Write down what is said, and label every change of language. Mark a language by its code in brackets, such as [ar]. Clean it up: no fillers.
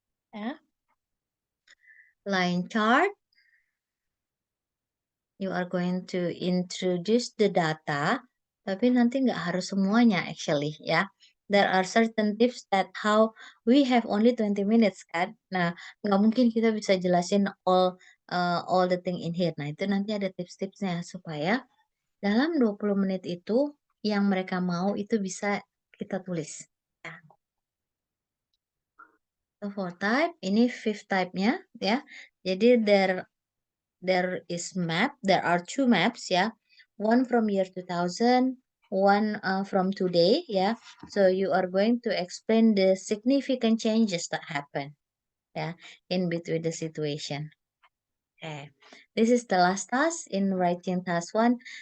[en] Yeah, line chart. You are going to introduce the data, [id] tapi nanti nggak harus semuanya [en] actually ya. There are certain tips that how we have only 20 minutes kan. [id] Nah, nggak mungkin kita bisa jelasin [en] all the thing in here. [id] Nah, itu nanti ada tips-tipsnya supaya dalam 20 menit itu yang mereka mau itu bisa kita tulis. Ya. [en] So for type, ini fifth type-nya ya. Jadi there is map. There are 2 maps, yeah. One from year 2000, one from today, yeah. So you are going to explain the significant changes that happen, yeah, in between the situation. Okay, this is the last task in writing task 1.